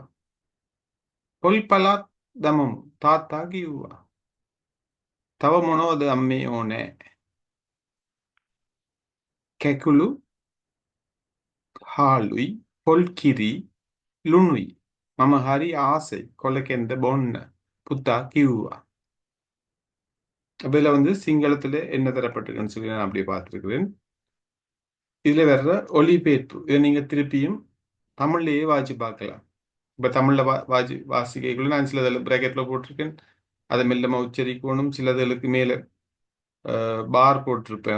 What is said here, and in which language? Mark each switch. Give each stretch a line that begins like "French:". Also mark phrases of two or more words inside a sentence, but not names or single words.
Sinhala: පොල් පළාත් දමමු තාත්තා කිව්වා. තව මොනවද අම්මේ ඕනේ? කැකුළු හාලුයි පොල් කිරි ලුණුයි. මම හරි ආසයි කොළ කෙන්ද බොන්න පුතා කිව්වා.
Tamil: அப்ப இதுல வந்து சிங்களத்துல என்ன தரப்பட்டிருக்குன்னு சொல்லி நான் அப்படியே பார்த்துருக்கிறேன். இதுல வர்ற ஒலிபெயர்ப்பு இதை நீங்க திருப்பியும் தமிழ்லயே வாசிச்சு பார்க்கலாம். இப்ப தமிழ்ல வாசிக்கைக்குள்ள நான் சிலதில் பிராக்கெட்ல போட்டிருக்கேன். அதை மெல்லமா உச்சரிக்கணும். சிலதுகளுக்கு மேல பார் போட்டிருப்பேன்.